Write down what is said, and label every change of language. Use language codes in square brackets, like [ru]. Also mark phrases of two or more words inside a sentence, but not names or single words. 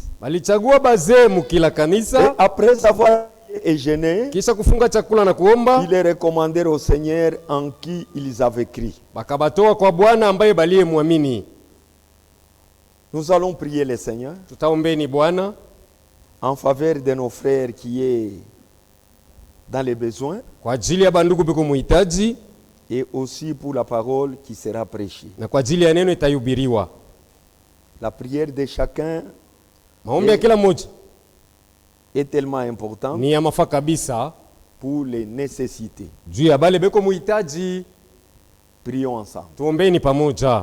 [fr] Et après avoir gêné, ils les recommandèrent au Seigneur en qui ils avaient cru. Nous allons prier le Seigneur. en faveur de nos frères qui est dans les besoins, [sw] kwa ajili ya bandugu biko muhitaji, [fr] et aussi pour la parole qui sera prêchée. [sw] na kwa ajili ya neno itahubiriwa. [fr] La prière de chacun [sw] Maombi ya kila mmoja [fr] est tellement importante [sw] ni ya mafaa kabisa [fr] pour les nécessités. [sw] juu ya bale beko muhitaji. [fr] Prions ensemble. [sw] Tuombeni pamoja.